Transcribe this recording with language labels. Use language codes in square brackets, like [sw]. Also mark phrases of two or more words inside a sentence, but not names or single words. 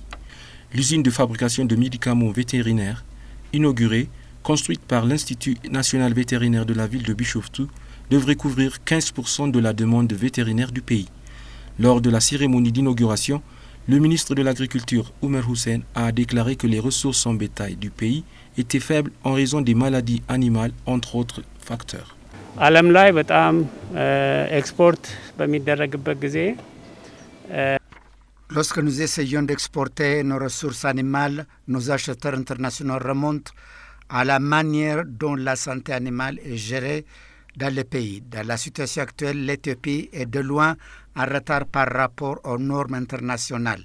[fr] L'usine de fabrication de médicaments vétérinaires, inaugurée, construite par l'Institut national vétérinaire de la ville de Bishoftu, devrait couvrir 15% de la demande vétérinaire du pays. Lors de la cérémonie d'inauguration, le ministre de l'Agriculture, Oumar Hussein, a déclaré que les ressources en bétail du pays étaient faibles en raison des maladies animales, entre autres facteurs. [am] ዓለም ላይ በጣም ኤክስፖርት በሚደረግበት ጊዜ [fr] Lorsque nous essayons d'exporter nos ressources animales, nos acheteurs internationaux remontent à la manière dont la santé animale est gérée dans le pays. Dans la situation actuelle, l'Éthiopie est de loin en retard par rapport aux normes internationales.